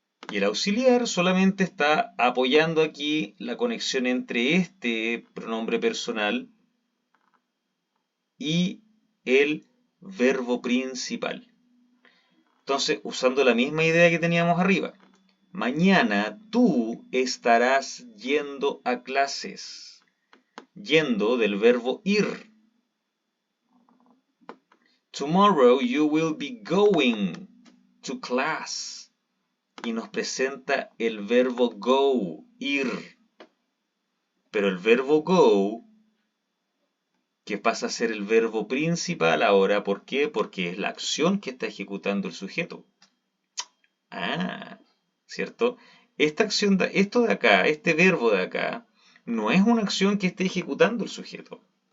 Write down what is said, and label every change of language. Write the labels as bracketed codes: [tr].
[es] Y el auxiliar solamente está apoyando aquí la conexión entre este pronombre personal y el verbo principal. Entonces, usando la misma idea que teníamos arriba. Mañana tú estarás yendo a clases. Yendo del verbo ir. [en] Tomorrow you will be going to class. [es] Y nos presenta el verbo go, ir. Pero el verbo go, que pasa a ser el verbo principal ahora, ¿por qué? Porque es la acción que está ejecutando el sujeto. Ah, ¿cierto? Esta acción, esto de acá, este verbo de acá, no es una acción que esté ejecutando el sujeto.